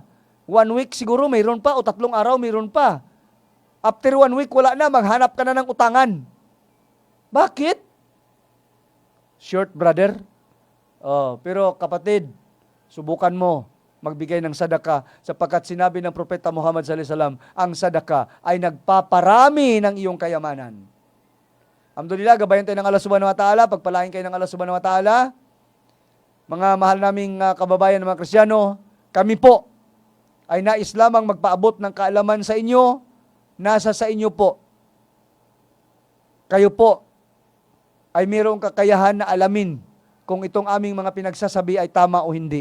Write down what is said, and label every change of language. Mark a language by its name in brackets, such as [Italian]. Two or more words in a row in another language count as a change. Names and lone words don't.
[Filipino] 1 week siguro mayroon pa, o 3 araw mayroon pa. After 1 week, wala na, maghanap ka na ng utangan. Bakit? [English] Short, brother. [Filipino] Pero kapatid, subukan mo magbigay ng sadaka sapagkat sinabi ng Propeta Muhammad [Arabic] صلى الله عليه وسلم, [Filipino] ang sadaka ay nagpaparami ng iyong kayamanan. Alhamdulillah, gabayan tayo ng Allah [Arabic] سبحانه وتعالى, [Filipino] pagpalain kayo ng Allah [Arabic] سبحانه وتعالى. [Filipino] Mga mahal naming kababayan ng mga Kristiyano, kami po ay nais lamang magpaabot ng kaalaman sa inyo, nasa sa inyo po. Kayo po ay mayroong kakayahan na alamin kung itong aming mga pinagsasabi ay tama o hindi.